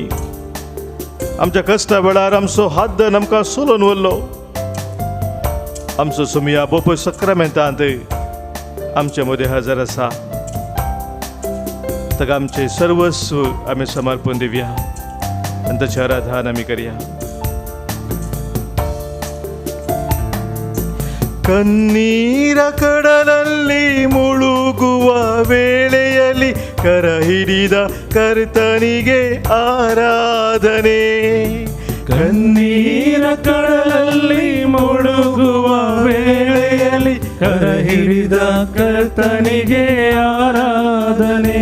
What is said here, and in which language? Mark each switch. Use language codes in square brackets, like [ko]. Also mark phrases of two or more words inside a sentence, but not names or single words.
[kok] आमच्या कश्टा वेळार आमचो हात धरून आमकां सोलून व्हरलो. आमचो स्वामी ह्या बोपय सक्रामेंतांत आमचे मदें हजर आसा. ताका आमचे सर्वस्व आमी समर्पण दिवया आनी ताचें आराधन आमी करया. [kn] ಕಣ್ಣೀರ ಕಡಲಲ್ಲಿ ಮುಳುಗುವ ವೇಳೆಯಲ್ಲಿ ಕರ ಹಿಡಿದ ಕರ್ತನಿಗೆ ಆರಾಧನೆ. ಕಣ್ಣೀರ ಕಡಲಲ್ಲಿ ಮುಳುಗುವ ವೇಳೆಯಲ್ಲಿ ಕರ ಹಿಡಿದ ಕರ್ತನಿಗೆ ಆರಾಧನೆ.